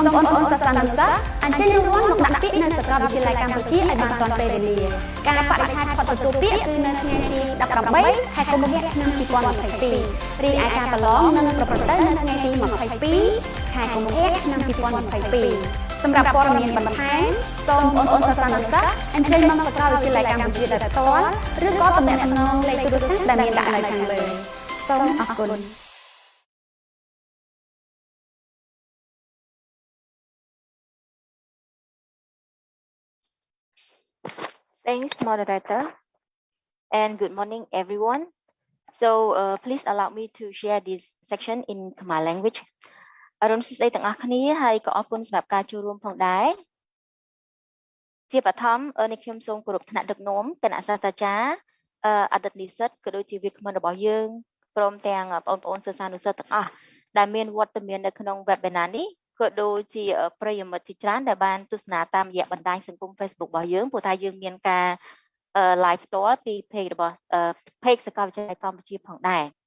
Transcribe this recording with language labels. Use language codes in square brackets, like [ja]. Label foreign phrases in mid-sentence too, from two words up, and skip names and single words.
[km] បងប្អូនសិស្សានុសិស្សអញ្ជើញរួមមកដាក់ពាក្យនៅសាកលវិទ្យាល័យកម្ពុជាឲ្យបានទាន់ពេលវេលាការបរិច្ឆេទផុតទទួលពាក្យគឺនៅថ្ងៃទី18 ខែកុម្ភៈឆ្នាំ 2022 រីឯការប្រឡងនឹងប្រព្រឹត្តទៅនៅថ្ងៃទី22 ខែកុម្ភៈឆ្នាំ 2022 សម្រាប់ព័ត៌មានបន្ថែមសូមបងប្អូនសិស្សានុសិស្សអញ្ជើញមកសាកលវិទ្យាល័យកម្ពុជាដោយផ្ទាល់ឬក៏ទំនាក់ទំនងលេខទូរស័ព្ទដែលមានដាក់នៅខាងលើសូមអរគុណ [en] Thanks, moderator, and good morning, everyone. So please allow me to share this section in Khmer language. [km] អរុនសួស្តីទាំងអស់គ្នាហើយក៏អរគុណសម្រាប់ការចូលរួមផងដែរជាបឋមនេះខ្ញុំសូមគោរពថ្នាក់ដឹកនាំគណៈសាស្ត្រាចារ្យអតីតនិស្សិតក៏ដូចជាវាគ្មិនរបស់យើងព្រមទាំងបងប្អូនសិស្សានុសិស្សទាំងអស់ដែលមានវត្តមាននៅក្នុង webinar នេះក៏ដូចជាប្រិយមិត្តជាច្រើនដែលបានទស្សនាតាមរយៈបណ្ដាញសង្គម Facebook របស់យើងព្រោះថាយើងមានការ live ផ្ទាល់ពី page របស់ page សាកលវិទ្យាល័យកម្ពុជាផងដែរ